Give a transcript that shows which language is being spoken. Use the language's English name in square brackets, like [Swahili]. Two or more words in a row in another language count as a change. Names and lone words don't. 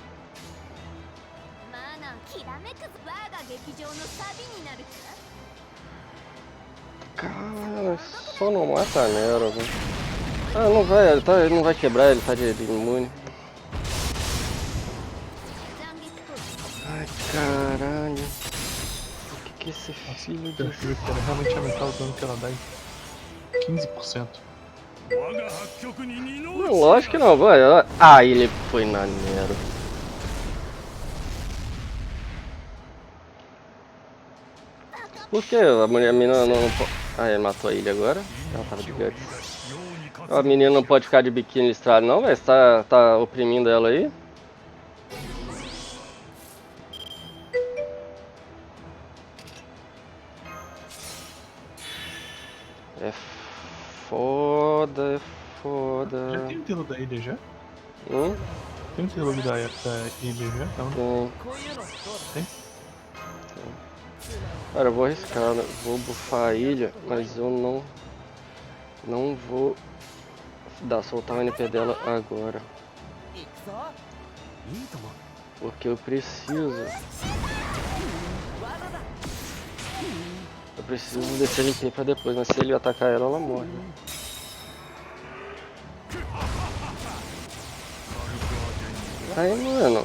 [Portuguese] Cara, só não mata a Nero, velho. Ah, não vai, ele não vai quebrar, ele tá de imune. Ai, caralho. O que esse filho de... Eu juro que ela realmente aumentar o dano que ela dá em 15%. [Japanese] 我が八極に二の [Portuguese] Não, lógico que não, vai. Ah, ele foi na Nero. Por que a menina não pode... Ah, ele matou a ilha agora. Ela tava de guts. A menina não pode ficar de biquíni listrado não, velho. Você tá oprimindo ela aí? É foda, é Já foda. tem o interlúdio da ilha já? Hum? Tem o interlúdio da ilha já? Não. Tem. [Japanese] こういうのどうだ [Portuguese] Tem? Cara, eu vou arriscar, né? Vou bufar a ilha, mas eu não vou soltar o NP dela agora. [Japanese] 行くぞいいとも [Portuguese] Porque eu preciso. Eu preciso descer NP pra depois, mas se ele atacar ela, ela morre. Né? Aí, mano.